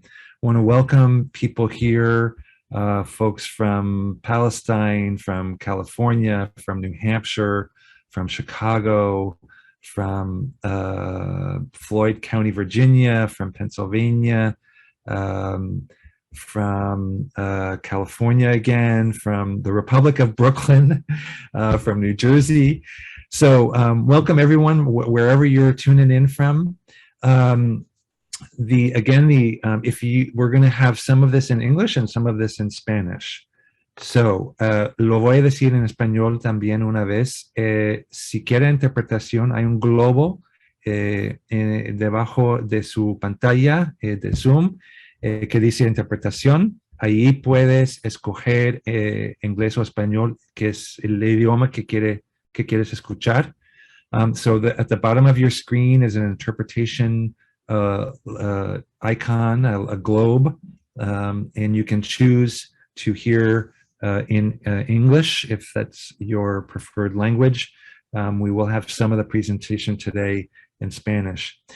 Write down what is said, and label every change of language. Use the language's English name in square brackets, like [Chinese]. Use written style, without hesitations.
[English] I want to welcome people here, folks from Palestine, from California, from New Hampshire, from Chicago, from Floyd County, Virginia, from Pennsylvania, from California again, from the Republic of Brooklyn, from New Jersey. So welcome everyone, wherever you're tuning in from. We're going to have some of this in English and some of this in Spanish. [Spanish] So, lo voy a decir en español también una vez. Si quiere interpretación, hay un globo debajo de su pantalla de Zoom que dice interpretación. Ahí puedes escoger inglés o español, que es el idioma que quieres escuchar. [English] So at the bottom of your screen is an interpretation icon, a globe, and you can choose to hear in English if that's your preferred language. We will have some of the presentation today in Spanish.